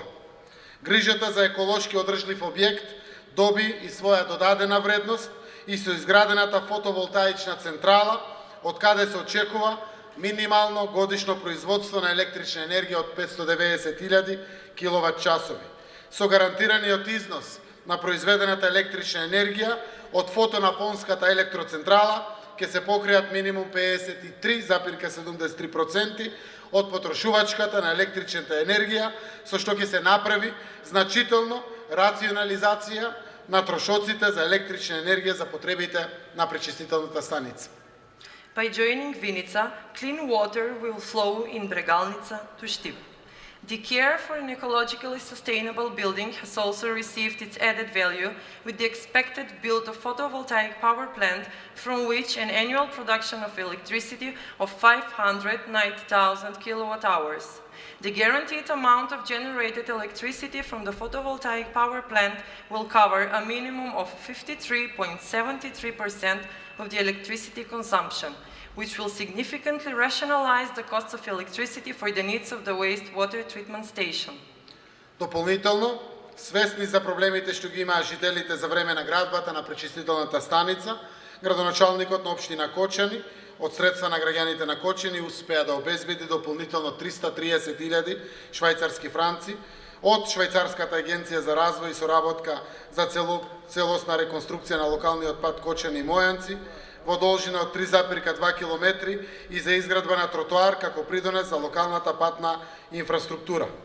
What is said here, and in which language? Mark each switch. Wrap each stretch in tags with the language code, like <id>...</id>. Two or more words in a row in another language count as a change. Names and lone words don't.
<mk>Грижата за еколошки одржлив објект доби и своја додадена вредност и со изградената фотоволтаична централа, од каде се очекува минимално годишно производство на електрична енергија од 590.000 киловат-часови, со гарантираниот износ на произведената електрична енергија од фотонапонската електроцентрала ќе се покријат минимум 53,73% од потрошувачката на електричната енергија, со што ќе се направи значително рационализација на трошоците за електрична енергија за потребите на пречистителната станица.</mk> <en>By joining Vinica, clean water will flow in Bregalnica to Štip. The care for an ecologically sustainable building has also received its added value with the expected build of photovoltaic power plant from which an annual production of electricity of 590,000 kilowatt-hours. The guaranteed amount of generated electricity from the photovoltaic power plant will cover a minimum of 53.73% of the electricity consumption, which will significantly rationalize the cost of electricity for the needs of the wastewater treatment station.</en> <mk>Дополнително, свесни за проблемите што ги имаа жителите за време на градбата на пречистителната станица, градоначалникот на општина Кочани од средства на граѓаните на Кочани успеа да обезбеди дополнително 330.000 швајцарски франци од Швајцарската агенција за развој и соработка за целосна реконструкција на локалниот пат Кочани Мојанци во должина од 3,2 км и за изградба на тротоар како придонес за локалната патна инфраструктура.</mk>